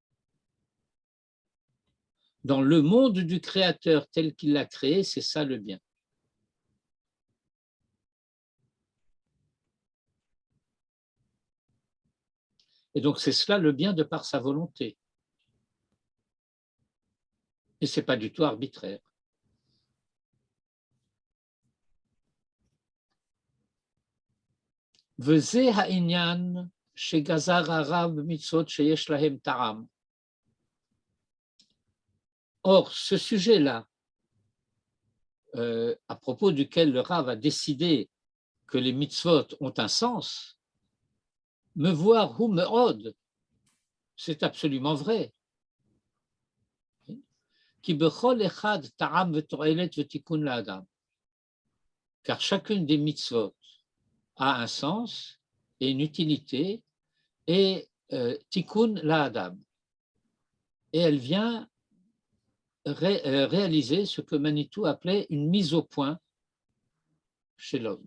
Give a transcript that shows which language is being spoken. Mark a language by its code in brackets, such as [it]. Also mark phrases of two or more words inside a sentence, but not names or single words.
[fr] Dans le monde du Créateur tel qu'il l'a créé, c'est ça le bien. Et donc, c'est cela le bien de par sa volonté. Et ce n'est pas du tout arbitraire. [he] וזה העניין שגזר הרב מצוות שיש להם טעם. [fr] Or, ce sujet-là, à propos duquel le Rav a décidé que les mitzvot ont un sens, [he] מבואר הוא מאוד, [fr] c'est absolument vrai. [he] כי בכל אחד טעם ותועלת ותיקון לאדם. [fr] Car chacune des mitzvot a un sens et une utilité et [he] תיקון לאדם. [fr] Et elle vient réaliser ce que Manitou appelait une mise au point chez l'homme.